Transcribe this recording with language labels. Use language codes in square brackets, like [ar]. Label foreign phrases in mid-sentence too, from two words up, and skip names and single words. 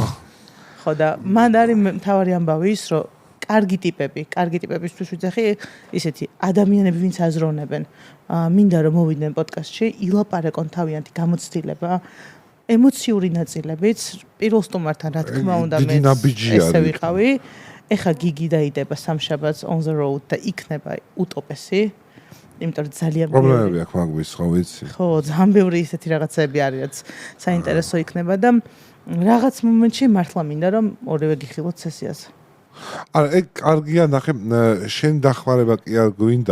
[ka] ხო და მან არის მთავარი ამბავი ის რომ კარგი ტიპებისთვის ვიძახი ისეთი ადამიანები ვინც აზროვნებენ მინდა რომ მოვიდნენ პოდკასტში ილაპარაკონ თავიანთი გამოცდილება ემოციური ნაწილებიც პირველ სტუმართან რა თქმა უნდა მე ესე ვიყავი ეხა გიგი დაიდება სამშაბათს [en] on the road [ka] და იქნება უტოპესი იმიტომ რომ ძალიან პრობლემები აქვს მაგვის ხო ვიცი ხო ძალიან ბევრი ისეთი რაღაცები არის რაც საინტერესო იქნება და რაღაც მომენტში მართლა მინდა რომ ორივე გიხილოთ სესიაზე. არა, ეგ კარგია, ნახე, შენ დახმარება კი არ გვინდა.